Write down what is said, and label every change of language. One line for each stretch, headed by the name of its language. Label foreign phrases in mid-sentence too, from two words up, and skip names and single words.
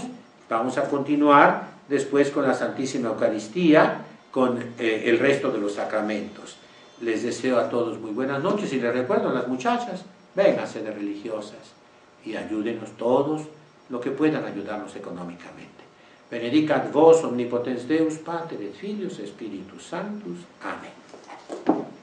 Spanish: Vamos a continuar después con la Santísima Eucaristía, con el resto de los sacramentos. Les deseo a todos muy buenas noches y les recuerdo a las muchachas, vénganse de religiosas y ayúdenos todos lo que puedan ayudarnos económicamente.
Latin: Benedicat vos omnipotens Deus, Pater et Filius, Spiritus Sanctus.
Spanish: Amén.